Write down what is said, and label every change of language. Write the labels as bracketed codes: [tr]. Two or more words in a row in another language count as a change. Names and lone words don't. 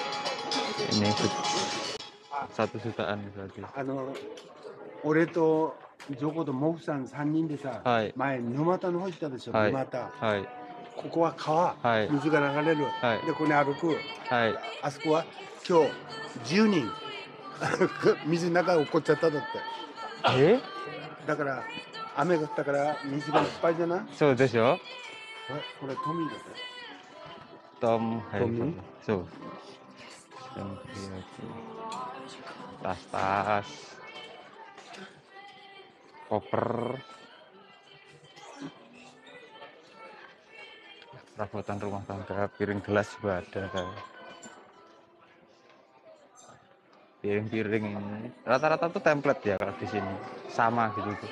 [id] Ini 1 jutaan berarti. [ja] 俺とジョコとモフさん3人でさ、はい前沼田の方行ったでしょ、はい沼田。はいここは川、はい水が流れる。はいで、ここに歩く。はいあそこは今日10人水の中落っこっちゃっただって。えだから雨が降ったから水がいっぱいじゃない？そうでしょこれトミーだって。 Tom Tommy? [id] So tas-tas koper perabotan rumah tangga, piring gelas juga ada, piring-piring rata-rata tuh template ya kalau di sini sama gitu tuh.